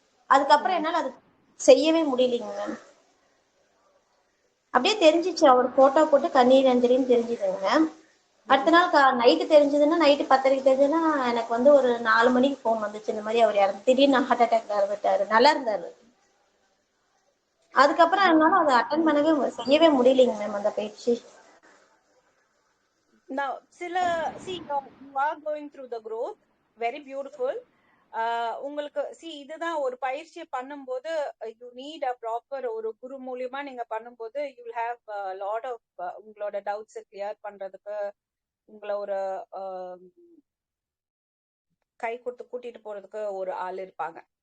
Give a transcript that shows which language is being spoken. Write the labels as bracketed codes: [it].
[ta] அதுக்கப்புறம் என்னால அது செய்யவே முடியலைங்க மேம். அப்படியே தெரிஞ்சிச்சு, அவர் போட்டோ போட்டு கண்ணீர் அஞ்சலின்னு தெரிஞ்சுதுங்க மேம். அடுத்த நாள் நைட்டு தெரிஞ்சதுன்னா, நைட்டு 10:30 தெரிஞ்சதுன்னா எனக்கு வந்து ஒரு 4 மணிக்கு போன் வந்துச்சு, இந்த மாதிரி அவர் இறந்து திடீர்னு ஹார்ட் அட்டாக்ல இறந்துட்டாரு. நல்லா இருந்தாரு. அதுக்கப்புறம் என்னால அதை அட்டன் பண்ணவே செய்யவே முடியலைங்க மேம் அந்த பயிற்சி. [en] Now see you are going through the growth, very beautiful. [ta] உங்களுக்கு இதுதான் ஒரு பயிற்சியை பண்ணும்போது [en] you need a proper [ta] ஒரு குரு மூலியமா நீங்க பண்ணும்போது [en] you will have lot of [ta] உங்களோட டவுட்ஸ் கிளியர் பண்றதுக்கு உங்களை ஒரு கை கொடுத்து கூட்டிட்டு போறதுக்கு ஒரு ஆள் இருப்பாங்க.